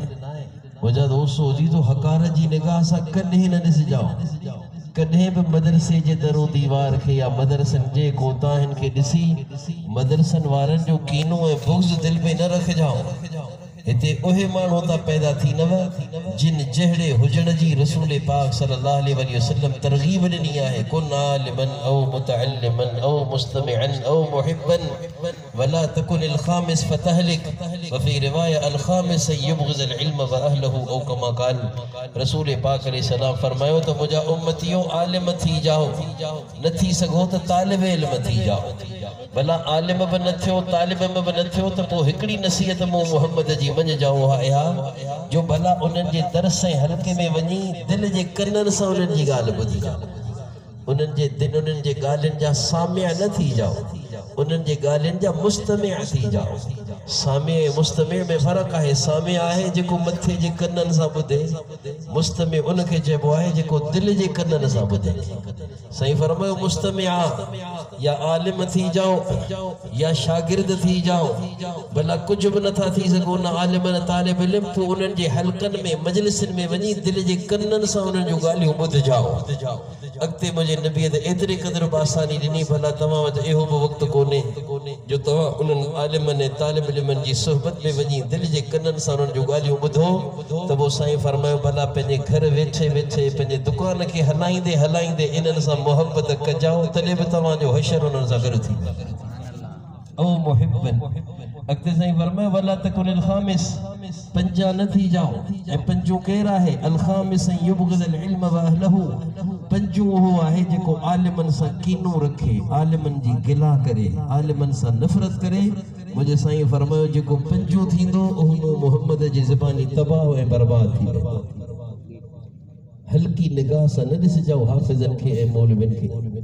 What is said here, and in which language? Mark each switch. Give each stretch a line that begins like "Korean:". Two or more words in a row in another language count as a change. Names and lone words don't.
Sindhi: मुझा दोस्तों अजीजो हकारत जी निगाह सा कॾहिं न ॾिसिजाओ, कॾहिं भी मदरसे जे दरो दीवार के या मदरसन जे कोताहिन के ॾिसी मदरसन वारन जो कीनो ऐं बुग़्ज़ दिल में न रखिजाओ। हिते उहे माण्हू था पैदा थी नव जिन जहिड़े हुजण जी रसूल पाक सल्लल्लाहु अलैहि वसल्लम तरगीब ॾिनी आहे।
Arabic: كن عالما أو متعلما أو مستمعا أو محبا ولا تكن الخامس فتهلك وفي رواية الخامس يبغض العلم وأهله أو كما قال.
Sindhi: रसूल पाक अलैहि सलाम फरमायो तो मुझा उम्मतियों आलिम थी जाओ, न थी सघो त तालिब इल्म थी जाओ। भला आलिम भी न थियो तालिब में भी न थियो त पोइ हिकड़ी नसीहत मूं मोहम्मद जी मन जाओ आया जो भला उन्हनि जे दरस ऐं हल्के में वञी दिल जे कननि सां उन्हनि जी ॻाल्हि ॿुधी जाओ, उन्हनि जे ॻाल्हियुनि जा सामिया न थी जाओ, उन्हनि जे ॻाल्हियुनि जा मुस्तमिअ थी जाओ। सामिअ ऐं मुस्तमिअ में फ़र्क़ु आहे। सामिअ आहे जेको मथे जे कननि सां ॿुधे, मुस्तमिअ उनखे चइबो आहे जेको दिल जे कननि सां ॿुधे। सही फरमायो मुस्तमिअ या आलिम थी जाओ या शागिर्द थी जाओ, भला कुछ भी नथा थी सघो न आलिम न तालिब इल्म, पोइ उन्हनि जे हलकनि में मजलिसनि में वञी दिल जे कननि सां उन्हनि जूं ॻाल्हियूं ॿुधजाओ। अॻिते मुंहिंजे नबीअ त एतिरे क़दुरु आसानी ॾिनी, भला तव्हां वटि इहो बि वक़्तु कोन्हे जो तव्हां उन्हनि आलिमनि ऐं तालिब इल्मनि जी सोहबत में वञी दिल जे कननि सां उन्हनि जूं ॻाल्हियूं ॿुधो त पोइ साईं फरमायो भला पंहिंजे घर वेठे वेठे पंहिंजे दुकान खे हलाईंदे हलाईंदे इन्हनि सां मोहबत कजाओ, तॾहिं बि तव्हांजो हशर उन्हनि सां गॾु थी ओ मुहिब्बन। अॻिते साईं फरमायो
Arabic: ولا تكن الخامس,
Sindhi: पंजा न थी जाओ। ऐं पंजो केरु आहे?
Arabic: الخامس يبغض العلم وأهله,
Sindhi: पंजो उहो आहे जेको आलिमनि सां कीनो रखे, आलिमनि जी गिला करे, आलिमनि सां नफ़रत करे। मुंहिंजे साईं फरमायो जेको पंजो थींदो उहो मोहम्मद जी ज़बानी तबाह ऐं बर्बाद थी वेंदो। हल्की निगाह सां न ॾिसिजाओ हाफ़िज़नि खे ऐं मौलवियुनि खे।